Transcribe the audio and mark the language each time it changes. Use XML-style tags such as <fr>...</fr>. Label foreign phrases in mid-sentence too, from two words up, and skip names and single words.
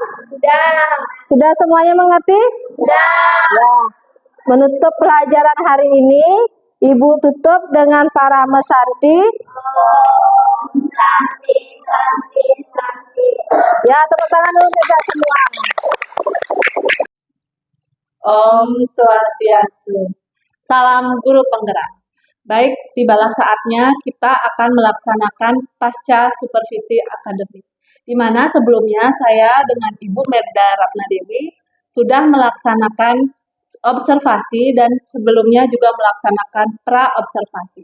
<id>Sudah. Sudah semuanya mengerti? Sudah. Ya. Menutup pelajaran hari ini, Ibu tutup dengan</id> <ban>parame Santi. Santi, Santi, Santi.</ban> <id>Ya, tepuk tangan dulu kita semua.</id> <ban>Om Swastiastu.</ban> <id>Salam guru penggerak. Baik, tibalah saatnya kita akan melaksanakan pasca supervisi akademik. Di mana sebelumnya saya dengan Ibu Melda Ratnadewi sudah melaksanakan observasi dan sebelumnya juga melaksanakan pra-observasi.</id>